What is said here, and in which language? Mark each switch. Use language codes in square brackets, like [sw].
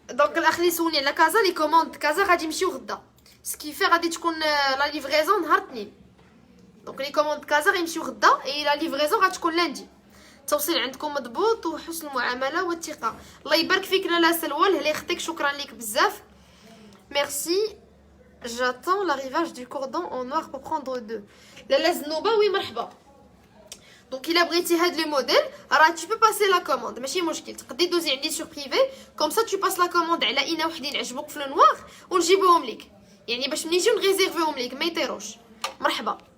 [ar] دونك الاخ اللي سولني على كازا لي كوموند كازا غادي يمشيو غدا، سكيفي غادي تكون لا ليفريزون نهار الاثنين. دونك لي كوموند كازا غيمشيو غدا اي لا ليفريزون غتكون لاندي. التوصيل عندكم مضبوط وحسن المعامله والثقه. الله يبارك فيك لاله سلوى الهلا اختك، شكرا لك بزاف. ميرسي. [fr] j'attends l'arrivage du cordon en noir pour prendre deux. [ar] لاله زنوبه وي مرحبا. دونك الا بغيتي هاد لي موديل راه [fr] tu peux passer la commande [ar] ماشي مشكل، تقدري دوزي عندي سور بريفي كوم سا [fr] tu passes la commande [ar] على اينا وحدين عجبوك في النوار ونجيبوهم لك، يعني باش ملي يجيو نغيزيرفيهم لك ما يطيروش. مرحبا.